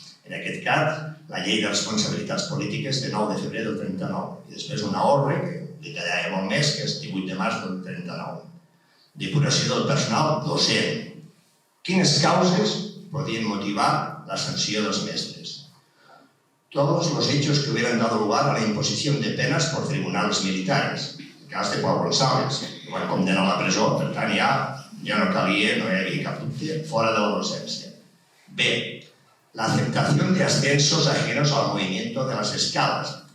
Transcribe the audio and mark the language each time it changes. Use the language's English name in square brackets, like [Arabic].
[Catalan] En aquest cas, la llei de responsabilitats polítiques de 9 de febrer del 39. I després una ordre, que detallava molt més, que és 18 de març del 39. Depuració del personal docent. Quines causes podien motivar la sanció dels mestres? [Spanish] Todos los hechos que hubieran dado lugar a la imposición de penas por tribunales militares. [Catalan] El cas de Pau González, que van condenar a la presó, per tant ja no calia, no hi havia cap dubte, fora de la docència. B. [Spanish] La aceptación de ascensos ajenos al movimiento de las escalas.